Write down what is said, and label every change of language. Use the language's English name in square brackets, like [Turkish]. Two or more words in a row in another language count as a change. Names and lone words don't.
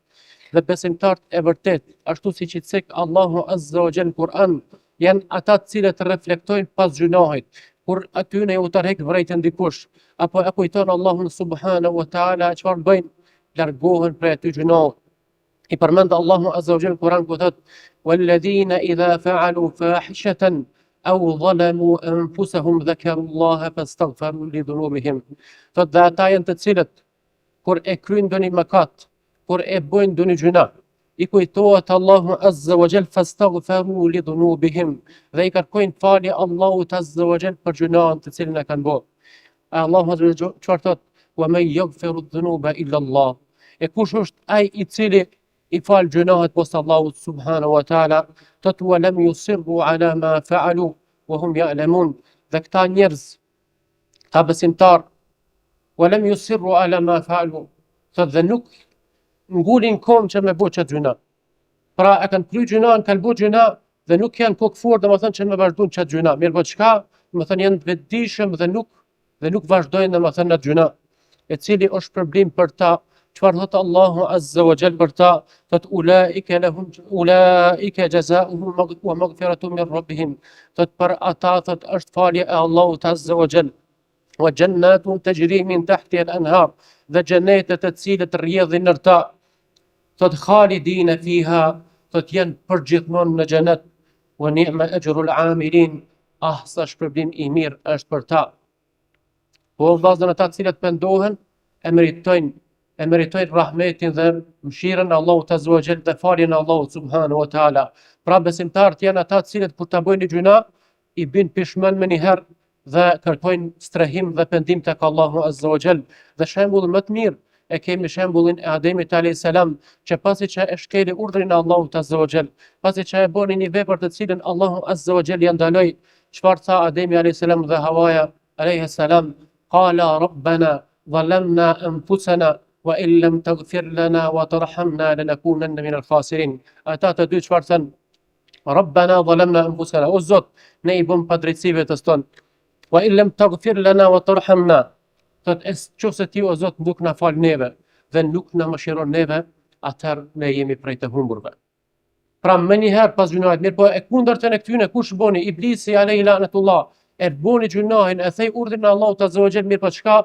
[Albanian] Dhe besimtarët e vërtet, ashtu siç I cek Allahu [Arabic] عز وجل [Albanian] Kur'an, janë ata të cilët reflektojnë pas gjunahit, kur atyne u tërheq vërejtën dikush, apo e kujton Allahun [Arabic] سبحانه وتعالى, [Albanian] çfarë bëjnë? Largohen prej atij gjunahit. I përmend Allahu [Arabic] عز وجل [Albanian] Kur'an ku thot, [Arabic] والذين إذا فعلوا فاحشة أو ظلموا أنفسهم ذكروا الله فاستغفروا لذنوبهم. [Albanian] Thot dhe ata janë të cilët kur e kryjnë ndonjë mëkat, kur e bëjnë ndonjë gjuna, I kujtohet Allahu [Arabic] عز وجل فاستغفروا لذنوبهم, [Albanian] dhe I kërkojnë falje Allahut [Arabic] عز وجل [Albanian] për gjunat të cilën e kanë bërë. Allahu [Arabic] عز وجل [Albanian] çfarë thot? [Arabic] ومن يغفر الذنوب إلا الله. [Albanian] E kush është ai I cili I fal gjunat poshtë Allahut [Arabic] سبحانه وتعالى? Thot ولم يصروا على ما فعلوا وهم يعلمون. [Albanian] Dhe këta njerëz, ta besimtar, [Arabic] ولم يصروا على ما فعلوا, [Albanian] thot dhe nuk ngulin kom që me bo qëtë gjuna. Pra e kanë kry gjuna, kanë bo gjuna dhe nuk janë kokë fort domethënë që me vazhdojnë qëtë gjuna. Mirë po çka, domethënë janë vetëdijshëm dhe nuk vazhdojnë domethënë atë gjuna, e cili është problem për ta Çfarë thot Allahu [Arabic] عز وجل [Albanian] për ta? [Arabic] Thot أولئك جزاؤهم ومغفرة من ربهم. [Albanian] Thot për ata thot është falje e Allahut [Arabic] عز وجل. وجنات تجري من تحتها الأنهار. [Albanian] Dhe xhenetet të cilët rrjedhin në ta. Thot [Arabic] خالدين فيها, [Albanian] thot janë përgjithmonë në xhenet. [Arabic] ونعم أجر العاملين. [Albanian] Sa shpërblim i mirë është për ta. Po vllazën ata të cilët pendohen e meritojnë rahmetin dhe mëshirën e Allahut [Arabic] عز وجل [Albanian] dhe faljen e Allahut [Arabic] سبحانه وتعالى. [Albanian] Pra besimtarët janë ata të cilët kur ta bëjnë një gjuna i bin pishmën më një herë dhe kërkojnë strehim dhe pendim tek Allahu [Arabic] عز وجل. [Albanian] Dhe shembullin më të mirë e kemi shembullin e Ademit [Arabic] عليه السلام, [Albanian] që pasi që e shkeli urdhrin e Allahut [Arabic] عز وجل, [Albanian] pasi që e bëni një vepër të cilën Allahu [Arabic] عز وجل [Albanian] ja ndaloi, çfarë tha Ademi [Arabic] عليه السلام [Albanian] dhe Hawaja [Arabic] عليه السلام? قال ربنا ظلمنا أنفسنا وإن لم تغفر لنا وترحمنا لنكونن من الخاسرين. [Albanian] Ata të dy çfarë thënë? [Arabic] Rabbana ظلمنا أنفسنا. [Albanian] O Zot, ne i bëm padrejtësi vetes tonë. [Arabic] وإن لم تغفر لنا وترحمنا. [Albanian] Thot nëse ti o Zot nuk na fal neve dhe nuk na mëshiron neve, atëherë ne jemi prej të humburve. Pra më një herë pas gjunahit, mirë po e kundërtën e këtyne kush boni? Iblisi [Arabic] عليه لعنة الله. [Albanian] E boni gjunahin, e thej urdhrin e Allahut [Arabic] عز وجل, [Albanian] mirë po çka?